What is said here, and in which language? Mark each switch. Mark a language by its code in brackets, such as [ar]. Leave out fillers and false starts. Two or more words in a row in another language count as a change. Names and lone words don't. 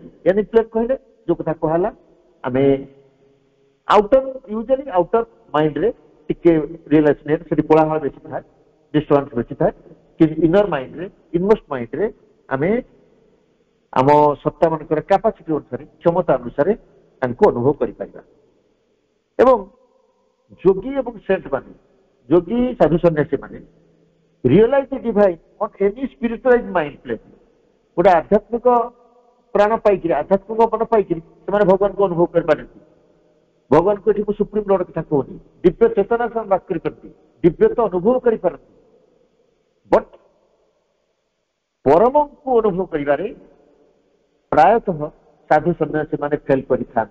[en] any plane [or] କହିଲେ ଯୋଉ କଥା କୁହାହେଲା, ଆମେ [en] outer usually outer mindରେ [or] ଟିକେ ରିଏଲାଇଜେସନ ସେଠି କୋଳାହଳ ବେଶୀ ଥାଏ, ଡିଷ୍ଟର୍ବାନ୍ସ ବେଶୀ ଥାଏ, କିନ୍ତୁ [en] inner mindରେ inmost mindରେ [or] ଆମେ ଆମ ସତ୍ତା ମାନଙ୍କର କାପାସିଟି ଅନୁସାରେ, କ୍ଷମତା ଅନୁସାରେ ତାଙ୍କୁ ଅନୁଭବ କରିପାରିବା। ଏବଂ ଯୋଗୀ ଏବଂ ସେଣ୍ଟ ମାନେ, ଯୋଗୀ ସାଧୁ ସନ୍ନ୍ୟାସୀ ମାନେ [en] realize the divine on any spiritualized mind plane. [or] ଗୋଟେ ଆଧ୍ୟାତ୍ମିକ ପ୍ରାଣ ପାଇକିରି, ଆଧ୍ୟାତ୍ମିକ ମନ ପାଇକିରି ସେମାନେ ଭଗବାନଙ୍କୁ ଅନୁଭବ କରିପାରନ୍ତି। ଭଗବାନଙ୍କୁ ଏଠି ମୁଁ [en] supreme lord [or] କଥା କହୁନି, ଦିବ୍ୟ ଚେତନା ସେମାନେ ବାସ କରିପାରନ୍ତି, ଦିବ୍ୟତା ଅନୁଭବ କରିପାରନ୍ତି। ବଟ୍ ପରମଙ୍କୁ ଅନୁଭବ କରିବାରେ ପ୍ରାୟତଃ ସାଧୁ ସନ୍ନ୍ୟାସୀ ମାନେ ଫେଲ କରିଥାନ୍ତି।